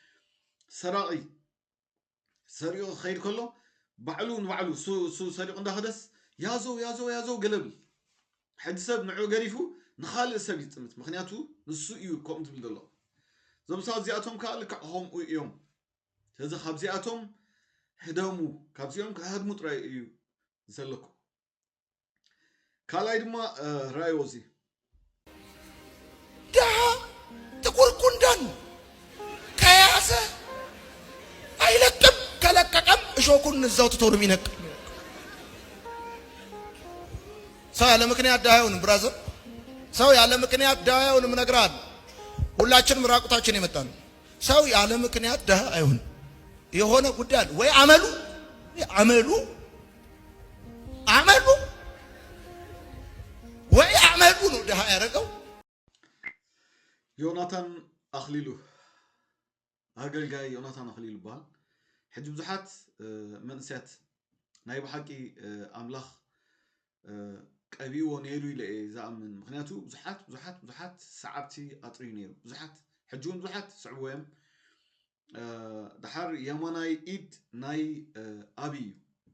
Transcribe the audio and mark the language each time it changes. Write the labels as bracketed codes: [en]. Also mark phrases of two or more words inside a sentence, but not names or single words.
[ti] ሰሪቑ ክኸይድ ከሎ ባዕሉ ንባዕሉ ሰሪቑ እንዳኸደስ ያዘው ገለብል ሕጂ ሰብ ንዑ ገሪፉ ንኻልእ ሰብ ይፅምት። ምክንያቱ ንሱ እዩ ከምኡ ዝብል ዘሎ። እዞም ሰባት እዚኣቶም ከዓ ልክዕ ከምኡ እዮም። ስለዚ ካብዚኣቶም ህደሙ፣ ካብዚኦም ክህድሙ ጥራይ እዩ ዘለኩ። ካልኣይ ድማ ራእዮ እዚ [am] ድሃ ጥቁር ጉንዳን ከያዘ አይለቅም፣ ከለቀቀም እሾኩን እዛው ትቶ ነው የሚነቅል። ሰው ያለ ምክንያት ድሃ አይሆንም ብራዘር። ሰው ያለ ምክንያት ድሃ አይሆንም እነግርሃለሁ። ሁላችንም ራቁታችን የመጣን ሰው ያለ ምክንያት ድሃ አይሆንም። የሆነ ጉዳይ አለ ወይ አመሉ ወይ አመሉ ነው ድሃ ያደረገው። [ti] ዮናታን አኽሊሉ አገልጋይ ዮናታን አኽሊሉ ይባሃል። ሕጂ ብዙሓት መንእስያት ናይ ብሓቂ ኣምላኽ ቀቢዎ ነይሩ ኢለ እየ ዝኣምን። ምክንያቱ ብዙሓት ሰዓብቲ ኣጥርዩ ነይሩ። ብዙሓት ሕጂ እውን ብዙሓት ስዕብዎ እዮም። ድሓር የማናይ ኢድ ናይ ኣብይ እዩ።